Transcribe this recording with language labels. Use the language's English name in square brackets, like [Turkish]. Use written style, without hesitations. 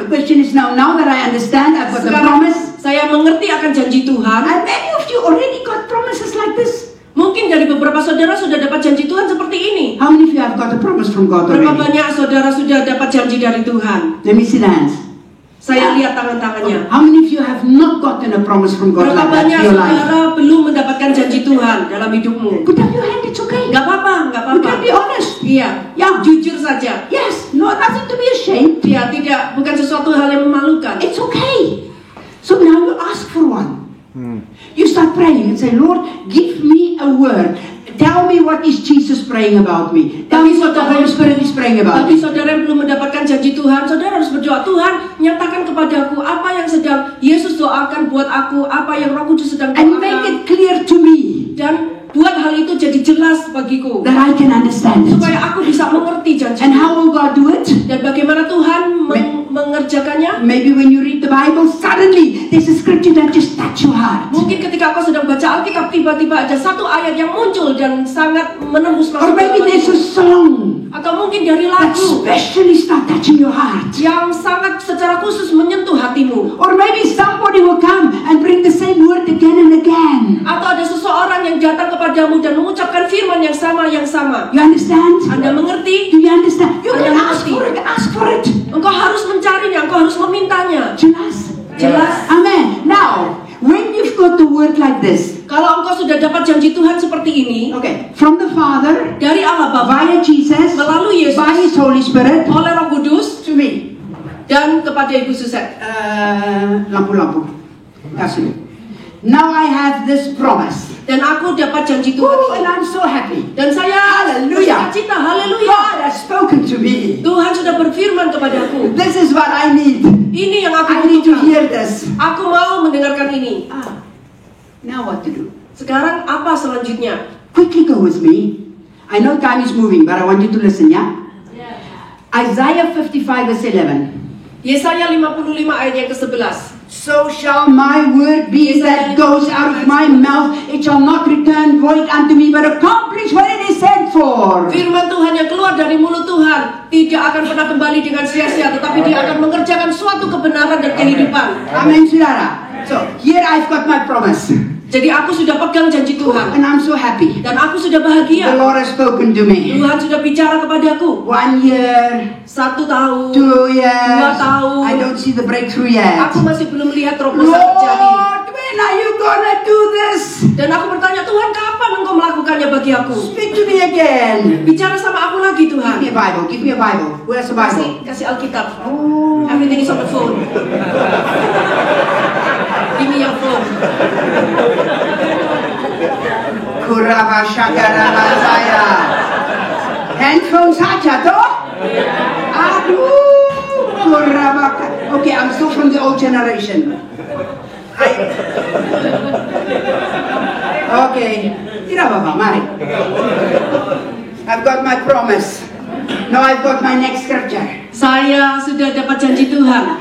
[English] The question is now that I understand, I've got the [Indonesian] Sekarang [English] promise. [Indonesian] saya mengerti akan janji Tuhan. [English] And many of you already got promises like this. [Indonesian] Mungkin dari beberapa saudara sudah dapat janji Tuhan seperti ini. [English] How many of you have got a promise from God [Indonesian] Berapa [English] already? [Indonesian] banyak saudara sudah dapat janji dari Tuhan? [English] Let me see the hands. [Indonesian] Saya lihat tangan-tangannya. [English] How many of you have not gotten a promise from God like that [Indonesian] banyak [English] in your life? [Indonesian] saudara belum mendapatkan janji Tuhan dalam hidupmu? [English] Put up your hand, it's okay. [Indonesian] Gak apa-apa, gak [English] You [Indonesian] apa-apa. [English] can be honest. [Indonesian] Iya, [English] Yeah. [Indonesian] jujur saja. [English] Yes, no, nothing to be ashamed. [Indonesian] Iya, tidak, bukan sesuatu hal yang memalukan. [English] It's okay. So now you ask for one. You start praying and say, Lord, give me a word. Tell me what is Jesus praying about me. Tell me what the Holy Spirit is praying about [Indonesian] Bagi [English] me. [Indonesian] saudara yang belum mendapatkan janji Tuhan, saudara harus berdoa, Tuhan, nyatakan kepadaku apa yang sedang Yesus doakan buat aku, apa yang Roh Kudus sedang [English] And make [Indonesian] doakan, [English] it clear to me [Indonesian] dan buat hal itu jadi jelas bagiku, [English] that I can understand it. [Indonesian] supaya aku bisa mengerti janji. [English] And how will God do it? [Indonesian] Dan bagaimana Tuhan mengerjakannya? [English] Maybe when you read the Bible, suddenly there's a scripture that just touch your heart. [Indonesian] Mungkin ketika kau sedang baca Alkitab, tiba-tiba ada satu ayat yang muncul dan sangat menembus [English] Or [Indonesian] masuk [English] maybe [Indonesian] dalam [English] there's a [Indonesian] hatimu. [English] song [Indonesian] Atau mungkin dari [English] that [Indonesian] lagu [English] especially start touching your heart. [Indonesian] yang sangat secara khusus menyentuh hatimu. [English] Or maybe somebody will come and bring the same word again and again. [Indonesian] Atau ada seseorang yang datang kepadamu dan mengucapkan firman yang sama. [English] You understand? [Indonesian] Anda mengerti? [English] Do you understand? You can [Indonesian] Anda [English] ask [Indonesian] mengerti. [English] for it, ask for it. [Indonesian] Engkau harus mencarinya, engkau harus memintanya. Jelas? Jelas. [English] Amen. Now, when you've got the word like this, [Indonesian] Kalau engkau sudah dapat janji Tuhan seperti ini, [English] okay, from the Father, [Indonesian] dari Allah Bapa, [English] via Jesus, [Indonesian] melalui Yesus, [English] by His Holy Spirit, [Indonesian] oleh Roh Kudus, [English] to me. [Indonesian] dan kepada Ibu Suset. Lampu-lampu. Kasih. [English] Now I have this promise. [Indonesian] Dan aku dapat janji Tuhan [English] Woo, and [Indonesian] ini. [English] I'm so happy. [Indonesian] Dan saya [English] Hallelujah. [Indonesian] bersukacita, haleluya. [English] God has spoken to me. [Indonesian] Tuhan sudah berfirman kepadaku. [English] This is what I need. [Indonesian] Ini yang aku [English] I need to [Indonesian] butuhkan. [English] hear this. [Indonesian] Aku mau mendengarkan ini. [English] Now what to do? [Indonesian] Sekarang apa selanjutnya? [English] Quickly go with me. I know time is moving, but I want you to listen, yeah? Isaiah 55 verse 11. [Indonesian] Yesaya 55 ayat yang ke-11. [English] So shall my word be that goes out of my mouth. It shall not return void unto me, but accomplish what it is sent for. [Indonesian] Firman Tuhan yang keluar dari mulut Tuhan tidak akan pernah kembali dengan sia-sia, tetapi dia akan mengerjakan suatu kebenaran dan kehidupan. Amen, saudara. [English] So here I've got my promise, [Indonesian] Jadi aku sudah pegang janji Tuhan [English] and I'm so happy. [Indonesian] dan aku sudah [English] The [Indonesian] bahagia. [English] Lord has spoken to me. [Indonesian] Tuhan sudah bicara kepadaku. [English] 1 year, [Indonesian] 1 tahun, [English] 2 years. [Indonesian] 2 tahun. [English] I don't see the breakthrough yet. [Indonesian] Aku masih belum melihat terobosan terjadi. [English] Lord, when are you gonna do this? [Indonesian] Dan aku bertanya, Tuhan kapan engkau melakukannya bagi aku? [English] Speak to me again. [Indonesian] Bicara sama aku lagi [English] Give me [Indonesian] Tuhan. [English] a Bible. Give me a Bible. Where's the Bible? [Indonesian] Kasih Alkitab. [English] Oh. Everything is on the phone. Give me your phone. [Indonesian] Kuraba syakaraba saya. Handphone saja toh? Aduh. Kuraba. [English] Okay, I'm still from the old generation. Okay. [Indonesian] Tidak apa-apa, mari. [English] I've got my promise. Now I've got my next scripture. [Indonesian] Saya sudah dapat janji Tuhan.